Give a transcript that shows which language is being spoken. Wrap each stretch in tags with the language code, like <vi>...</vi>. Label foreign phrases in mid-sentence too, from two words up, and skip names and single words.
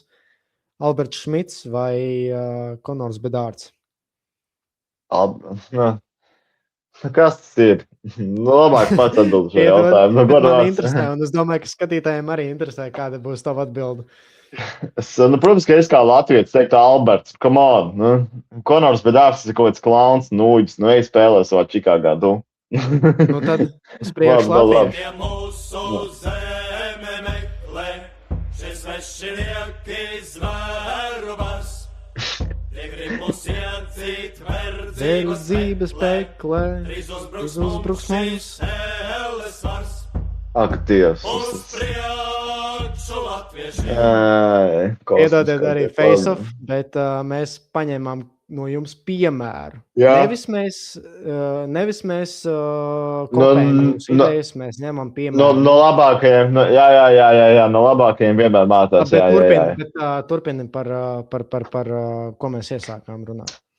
<lv>Alberts Šmits vai Konors Bedārds? Kas tas ir? Labāk pats atbild šo jautājumu. Man interesē, un es domāju, ka skatītājiem arī interesē, kāda būs tava atbilde. Protams, ka es kā latvietis teiktu Alberts,</lv> <en>come on.</en> <lv>Konors Bedārds ir kaut kāds klauns, nūģis, ej spēlē savā Čikāgā. Nu tad uz priekšu labi. Pie mūsu zeme meklē, šis svešinieki zvēru bars. Tie grib mūs iedzīt verdzības peklē, drīz uzbruks šīs ēles vars. Ak, Dievs. Uz priekšu latvieši. Piedodiet arī face-off, bet mēs paņēmām no jums piemēru. Jā. Nevis mēs kopējam jūsu idejas, mēs ņemam piemēru. No labākajiem, no labākajiem vienmēr mātās. Bet turpini par ko mēs iesākām runāt.</lv>